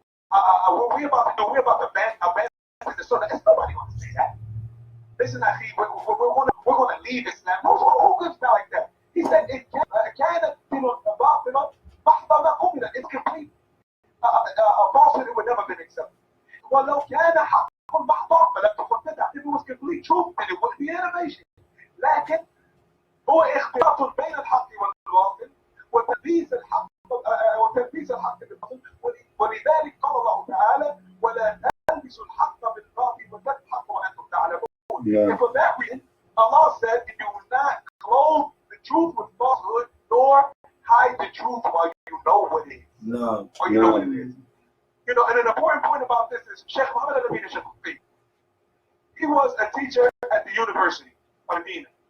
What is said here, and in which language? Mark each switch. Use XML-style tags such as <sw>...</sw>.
<en>What we're about to do, we're about to abandon the sunnah. It's nobody going to say that. Listen, Akhi, we're going to leave Islam. Who could spell like that? He said, it's complete falsehood, it would never been accepted.</en> <ar>ولو كان حق محض فلم تكن بدعة.</ar> <en>If it was complete truth, then it wouldn't be innovation.</en> <ar>لكن هو اختلاط بين الحق والباطل وتلبيس الحق بالباطل. ولذلك قال الله تعالى ولا تلبسوا الحق بالباطل وتضحكوا وانتم تعلمون.</ar> <en>And for that reason, Allah said, "You will not clothe the truth with falsehood, nor hide the truth while you know what it is." No. Or you know what it is. And an important point about this is Sheikh Muhammad al-Amin al-Shafi'i. He was a teacher at the University of Medina.</en>